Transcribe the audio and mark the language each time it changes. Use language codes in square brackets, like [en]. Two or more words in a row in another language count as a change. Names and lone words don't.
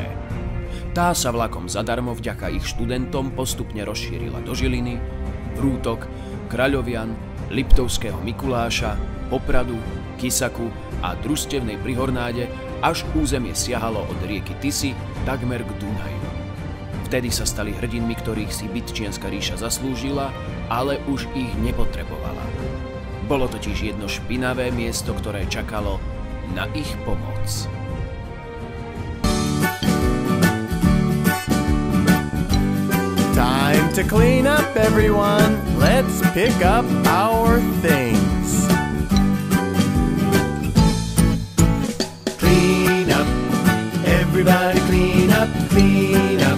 [sk] Tá sa vlakom zadarmo vďaka ich študentom postupne rozšírila do Žiliny, Vrútok, Kraľovian, Liptovského Mikuláša, Popradu, Kisaku a družstevnej Prihornáde, až územie siahalo od rieky Tisy takmer k Dunaju. Vtedy sa stali hrdinmi, ktorých si Bytčianska ríša zaslúžila, ale už ich nepotrebovala. Bolo totiž jedno špinavé miesto, ktoré čakalo na ich pomoc. [en] Time to clean up, everyone. Let's pick up our things. Clean up, everybody clean up, clean up.